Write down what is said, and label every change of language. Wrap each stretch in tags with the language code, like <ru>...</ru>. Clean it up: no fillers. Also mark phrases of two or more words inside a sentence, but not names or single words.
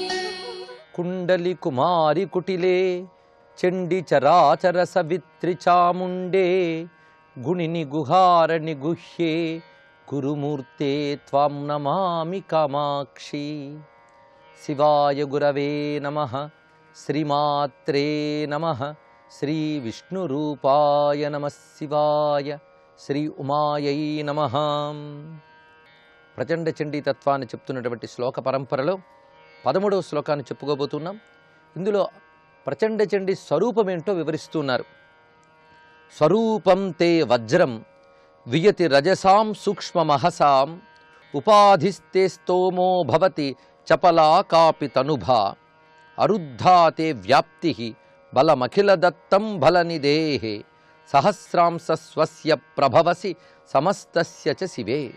<sa>कुंडली कुमारी कुटिले चंडी चराचर सवित्री चामुंडे गुणिनि गुहारनि गुह्ये गुरुमूर्ते त्वां नमामि कामाक्षी। शिवाय गुरवे नमः। श्रीमात्रे नमः। श्री विष्णुरूपाय नमः शिवाय। श्री उमायै नमः।</sa> <te>ప్రచండ చండీ తత్వాన్ని చెప్తున్నటువంటి శ్లోక పరంపరలో 13వ శ్లోకాన్ని చెప్పుకోబోతున్నాం. ఇందులో ప్రచండ చండీ స్వరూపం ఏంటో వివరిస్తున్నారు.</te> <sa>స్వరూపం తే వజ్రం వియతి రజసాం సూక్ష్మమహసాం ఉపాధిస్తే స్తోమో భవతి చపలా కాపి తనుభా అరుద్ధా తే వ్యాప్తి బలమఖిల దత్తం బలనిదేహే సహస్రాంశ స్వస్య ప్రభవసి సమస్తస్య చ శివే.</sa>